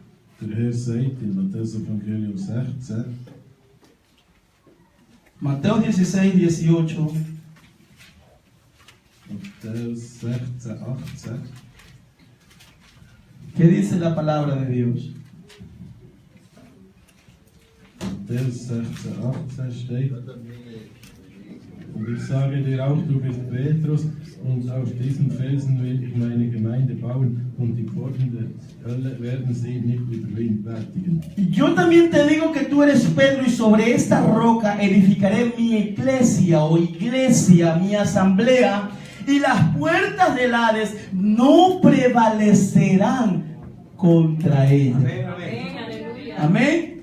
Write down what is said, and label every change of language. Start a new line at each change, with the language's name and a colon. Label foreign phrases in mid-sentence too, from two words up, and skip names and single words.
Spanish: Mateo 16, 18. ¿Qué dice la palabra de Dios?
German: Matthäus 16, 18 steht: Und ich sage dir auch, du bist Petrus, und auf diesen Felsen will ich meine Gemeinde bauen, und die Pforten der Hölle werden sie nicht überwältigen.
Spanish: Yo también te digo que tú eres Pedro, y sobre esta roca edificaré mi iglesia, o iglesia, mi asamblea, y las puertas del Hades no prevalecerán contra ella. Amén. Amén.